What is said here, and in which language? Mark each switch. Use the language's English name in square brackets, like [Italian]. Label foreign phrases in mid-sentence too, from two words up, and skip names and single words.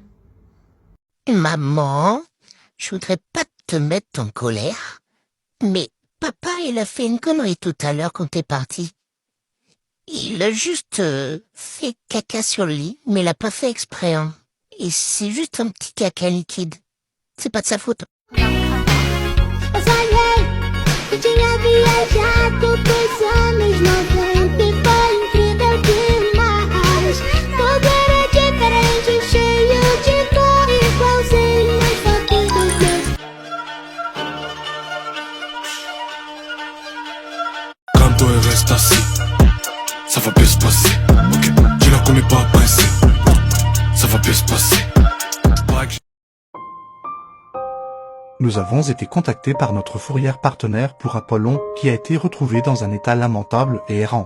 [French] Maman, je voudrais pas te mettre en colère, mais papa, il a fait une connerie tout à l'heure quand t'es parti. Il a juste fait caca sur le lit, mais il a pas fait exprès, hein. Et c'est juste un petit caca liquide. C'est pas de sa faute. [Portuguese] Eu sonhei que tinha viajado pros anos 90 e foi incrível demais. Tudo era diferente, cheio de cor, igualzinho as fotos dos meus. [French] Calme-toi et reste assis. Ça va bien se passer. Ok, tu la connais pas, pas ici. Ça va bien se passer. Nous avons été contactés par notre fourrière partenaire pour Apollon, qui a été retrouvé dans un état lamentable et errant.